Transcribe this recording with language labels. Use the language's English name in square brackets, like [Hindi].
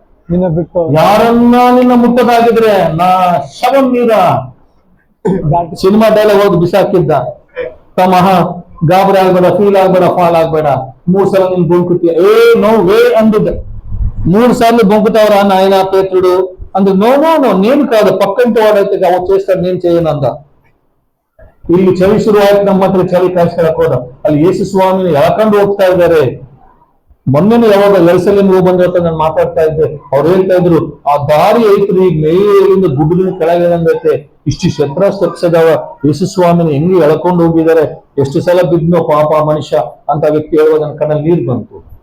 [Kannada] ನಿನ್ನ ಬಿಟ್ಟು ಯಾರನ್ನ ನಿನ್ನ ಮುಟ್ಟದಾಗಿದ್ರೆ ನಾ ಶವಂ ನೀರ ಸಿನಿಮಾ ಡೈಲಾಗ್ ಹೋಗಿ ಬಿಸಾಕಿದ್ದ. ತಮಹ ಗಾಬರಿ ಆಗ್ಬೇಡ, ಫೀಲ್ ಆಗ್ಬೇಡ, ಫಾಲ್ ಆಗ್ಬೇಡ, 3 ಸಲ ನಿನ್ ಬೊಂಕುತ್ತೀಯ, [English] no way [Kannada] ಅಂದಿದ್ದ. [Telugu] 3 సార్లు బొంకుతావరా నాయన పేతుడు అందు. నో నేను కాదు, పక్కంటి వాడైతే అవ చేస్తాడు, నేను చేయను అంద. [Kannada] ಇಲ್ಲಿ ಚಳಿ ಶುರುವಾಯ್ತು, ನಮ್ಮ ಹತ್ರ ಚಳಿ ಕಾಯಿಸ್ಕೊಳಕ್ ಹೋದ. ಅಲ್ಲಿ ಯೇಸು ಸ್ವಾಮಿನ ಎಳ್ಕೊಂಡು ಹೋಗ್ತಾ ಇದ್ದಾರೆ. ಮೊನ್ನೆ ಯಾವಾಗ ಎಲ್ಸಲ್ಲಿ ಹೋಗಿ ಬಂದಿರ್ತ ನಾನು ಮಾತಾಡ್ತಾ ಇದ್ದೆ. ಅವ್ರು ಹೇಳ್ತಾ ಇದ್ರು, ಆ ದಾರಿ ಐತ್ರಿ ಈಗ ಮೇಲಿಂದ ಗುಡ್ಡಲಿನ ಕೆಳಗೆ ಇಷ್ಟು ಸ್ಟೆಪ್ಸ್ ಅದಾವ. ಯೇಸು ಸ್ವಾಮಿನ ಹೆಂಗೆ ಎಳ್ಕೊಂಡು ಹೋಗಿದ್ದಾರೆ, ಎಷ್ಟು ಸಲ ಬಿದ್ನೋ ಪಾಪ ಮನುಷ್ಯ ಅಂತ ವ್ಯಕ್ತಿ ಹೇಳುವಾಗ ನನ್ನ ಕಣ್ಣಲ್ಲಿ ನೀರು ಬಂತು.